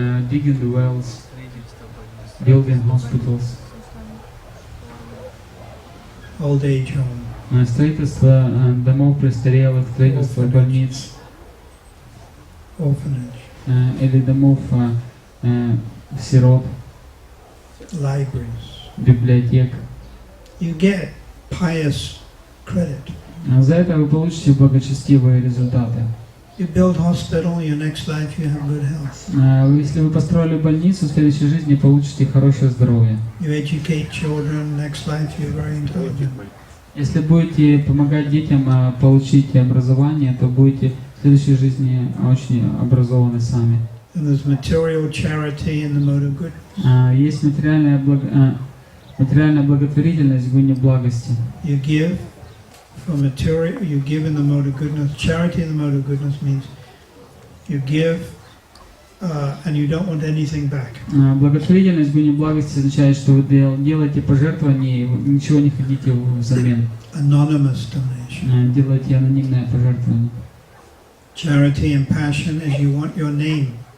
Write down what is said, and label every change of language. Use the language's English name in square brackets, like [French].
[English] Digging the wells, building hospitals, Old age home. [Russian] Строительство домов престарелых, строительство больниц, [English] Orphanage. [Russian] Или домов сирот, [English] Libraries. [Russian] библиотек. [English] You get pious credit. [Russian] За это вы получите благочестивые результаты. [English] You build hospital, your next life you have good health. [Russian] Если вы построили больницу, в следующей жизни получите хорошее здоровье. [English] You educate children, next life you're very intelligent. [Russian] Если будете помогать детям получить образование, то будете в следующей жизни очень образованы сами. [English] And there's material charity in the mode of goodness. [Russian] Есть материальная благотворительность в гуне благости. [English] You give for material, you give in the mode of goodness. Charity in the mode of goodness means you give and you don't want anything back. [Russian] Благотворительность в гуне благости означает, что вы делаете пожертвования и ничего не хотите взамен. [English] Anonymous donation. [Russian] Делаете анонимное пожертвование. [English] Charity and passion is you want your name.